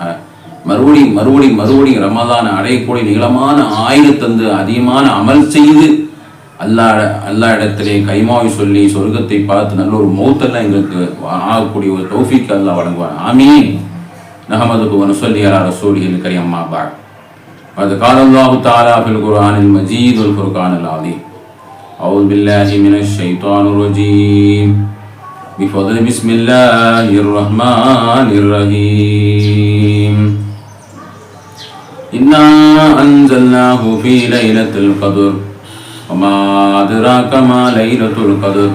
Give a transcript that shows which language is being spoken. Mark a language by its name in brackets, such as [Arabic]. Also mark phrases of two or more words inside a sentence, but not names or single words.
[Tamil] மறுபடியும் ரமலானை அடையக்கூடிய நீளமான ஆயுதத்தந்து அதிகமான அமல் செய்து அல்லா இடத்திலே கைமாவி சொல்லி சொர்க்கத்தை பார்த்து நல்ல ஒரு மௌத்தெல்லாம் எங்களுக்கு ஆகக்கூடிய ஒரு தௌஃபீக் அல்லாஹ் வழங்குவான். ஆமீன். [Arabic] نحمده و نصلي على رسوله الكريم. أما بعد. قد قال الله تعالى في القرآن المجيد والفرقان العظيم. أعوذ بالله من الشيطان الرجيم. بفضل بسم الله الرحمن الرحيم. إنا أنزلناه في ليلة القدر وما أدراك ما ليلة القدر.